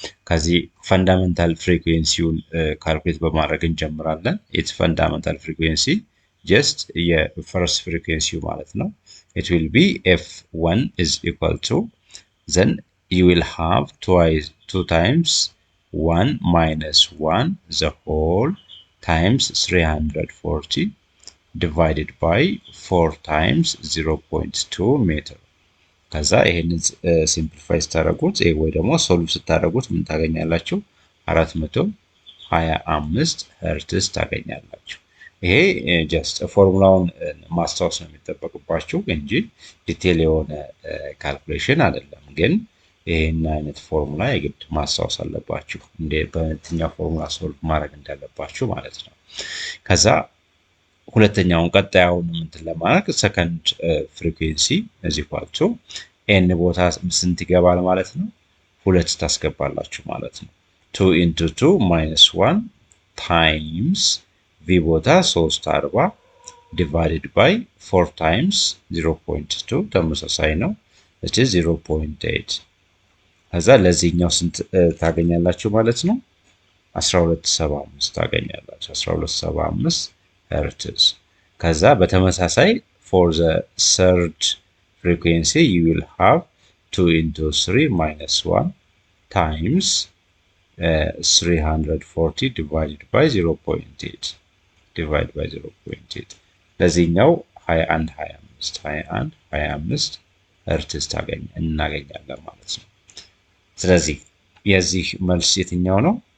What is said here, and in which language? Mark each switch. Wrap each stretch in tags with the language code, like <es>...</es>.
<en>ከዚህ ፈንዳሜንታል ፍሪኩዌንሲውን ካልኩሌት በማድረግ እንጀምራለን። its fundamental frequency just</en> <am>የፈርስት ፍሪኩዌንሲው ማለት ነው።</am> <en>it will be f1 is equal to, then you will have 2 times 1 minus 1 the whole times 340 divided by 4 times 0.2 meter.</en> <am>ከዛ ይሄንን ሲምፕሊፋይ ስታደርጉት ወይ ደግሞ ሶልቭ ስታደርጉት ምን ታገኛላችሁ? 425 ሄርትዝ ታገኛላችሁ። ይሄ ጀስት ፎርሙላውን ማስታወስ ነው የሚጠበቅባችሁ እንጂ ዲቴል የሆነ ካልኩሌሽን አይደለም። ግን ይሄን አይነት ፎርሙላ የግድ ማስታወስ አለባችሁ፣ እንደ በየትኛው ፎርሙላ ሶልቭ ማድረግ እንዳለባችሁ ማለት ነው። ከዛ ሁለተኛውን ቀጣዩን እንትን ለማድረግ ሰከንድ ፍሪኩዌንሲ እዚህ ኳልቱ ኤን ቦታ ስንት ይገባል ማለት ነው? 2 ታስገባላችሁ ማለት ነው።</am> <en>2 into 2 minus 1 times v ቦታ 340 divided by 4 times 0.2 ተመሳሳይ ነው። which is 0.8</en> <am>ከዛ ለዚህኛው ስንት ታገኛላችሁ ማለት ነው? 1275 ታገኛላችሁ። 1275 hertz.</am> <en>ከዛ በተመሳሳይ for the third frequency you will have 2 into 3 minus 1 times 340 divided by 0.8 divided by 0.8</en> <am>ለዚህኛው 2125 hertz እናገኛለን ማለት ነው። ስለዚህ የዚህ መልስ የትኛው ነው?</am>